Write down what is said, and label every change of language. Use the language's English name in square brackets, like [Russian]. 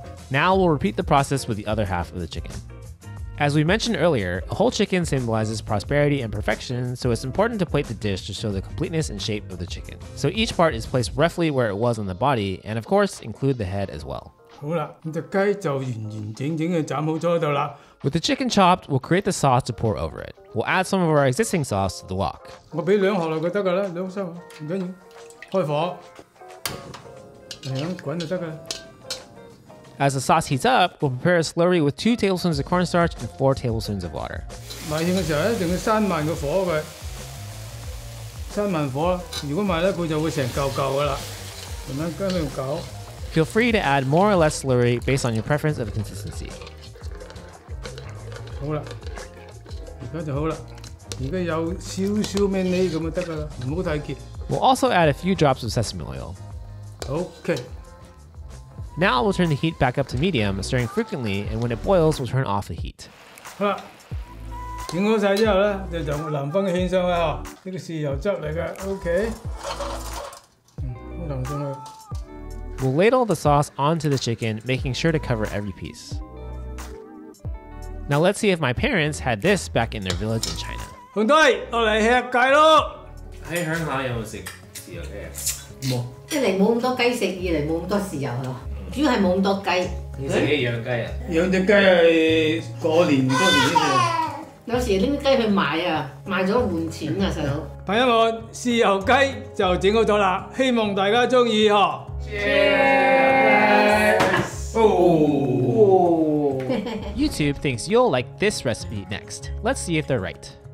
[English] Now we'll repeat the process with the other half of the chicken. As we mentioned earlier, a whole chicken symbolizes prosperity and perfection, so it's important to plate the dish to show the completeness and shape of the chicken. So each part is placed roughly where it was on the body, and of course, include the head as well. [Cantonese] 好啦，咁隻雞就完整嘅斬好咗喺度啦。 [English] With the chicken chopped, we'll create the sauce to pour over it. We'll add some of our existing sauce to the wok. [Cantonese] 我俾2盒落去得㗎啦，2箱唔緊要。開火，係咁滾就得㗎啦。 [English] As the sauce heats up, we'll prepare a slurry with 2 tablespoons of cornstarch and 4 tablespoons of water. [Cantonese] 賣芡嘅時候一定要閂慢個火佢，閂慢火。如果唔係咧，佢就會成嚿嚿㗎啦。咁樣跟住搞。 [English] Feel free to add more or less slurry based on your preference of consistency. [Cantonese] 好啦，而家就好啦。而家有少少咩呢咁就得㗎啦，唔好太結。 [English] We'll also add a few drops of sesame oil. OK。 Now we'll turn the heat back up to medium, stirring frequently, and when it boils, we'll turn off the heat. [Cantonese] 好啦，整好晒之後咧，就淋翻個芡上去啊！呢個豉油汁嚟嘅 ，OK。淋上去。 [English] We'll ladle the sauce onto the chicken, making sure to cover every piece. Now let's see if my parents had this back in their village in China. [Cantonese] 紅隊落嚟吃雞咯！喺鄉下有冇食豉豉油雞啊？冇。一嚟冇咁多雞食，二嚟冇咁多豉油咯。主要係冇咁多雞。你自己養雞啊？養隻雞係過年嗰年先做。有時拎啲雞去賣啊，賣咗換錢啊，細佬。朋友們，豉油雞就整好咗啦，希望大家中意呵。 [English] YouTube thinks you'll like this recipe next. Let's see if they're right.